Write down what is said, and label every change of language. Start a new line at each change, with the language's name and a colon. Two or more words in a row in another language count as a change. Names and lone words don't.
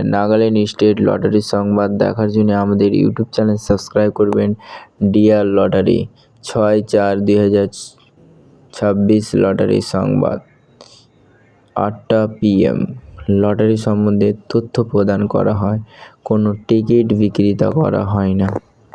Bangla: নাগাল্যান্ড স্টেট লটারি সংবাদ দেখার জন্য আমাদের
English: YouTube channel subscribe
Bangla: করবেন। ডিয়ার লটারি 6/4/2026 লটারি সংবাদ ৮টা PM। লটারি সম্বন্ধে তথ্য প্রদান করা হয়, কোনো টিকিট বিক্রি করা হয় না।